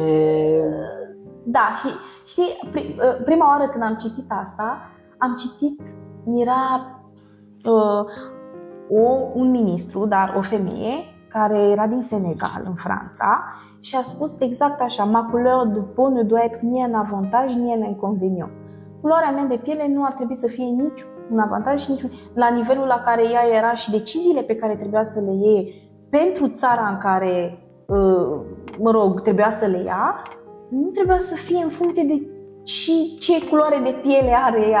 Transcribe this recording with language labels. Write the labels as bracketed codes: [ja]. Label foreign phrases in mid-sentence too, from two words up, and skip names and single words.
[ro] Da, și știi, prima oară când am citit asta, era un ministru, dar o femeie, care era din Senegal, în Franța, și a spus exact așa: [fr] ma couleur de peau ne doit être ni un avantage, ni un inconvénient. [ro] Culoarea mea de piele nu ar trebui să fie nici un avantaj și nici la nivelul la care ea era și deciziile pe care trebuia să le iei pentru țara în care, trebuia să le ia, nu trebuia să fie în funcție de și ce culoare de piele are ea.